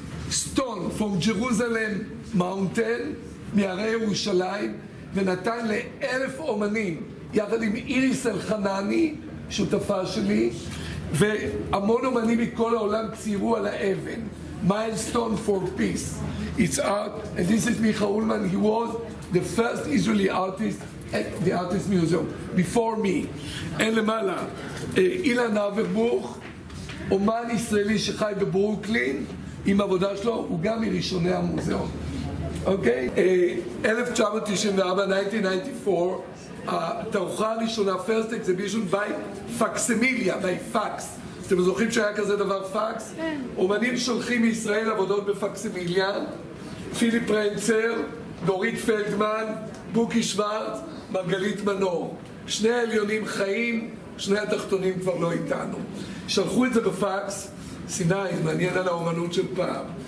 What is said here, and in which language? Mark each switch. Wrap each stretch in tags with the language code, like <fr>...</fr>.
<he>סטון</he> <en>from Jerusalem Mountain,</en> <he>מהרי ירושלים, ונתן ל1,000 אומנים, יחד עם איריס אלחנני, שותפה שלי, והמון אומנים מכל העולם ציירו על האבן.</he> <en>Milestone for Peace. It's art, and this is Micha Ullman. He was the first Israeli artist at the Artist Museum, before me.</en> <he>אין למעלה, אילן אברבוך, אומן ישראלי שחי בברוקלין, עם עבודה שלו, הוא גם מראשוני המוזיאון. אוקיי?</he> <en>1994, 1994,</en> <he>התערוכה הראשונה,</he> <en>first exhibition by פקסימיליה, by fax.</en> <he>אתם זוכרים שהיה כזה דבר פקס? אומנים שולחים מישראל עבודות בפקסימיליה, פיליפ רנצר, דורית פלדמן, בוקי שוורץ, מרגלית מנור. שני העליונים חיים, שני התחתונים כבר לא איתנו. שלחו את זה בפקס, סיני, מעניין על האומנות של פעם.</he>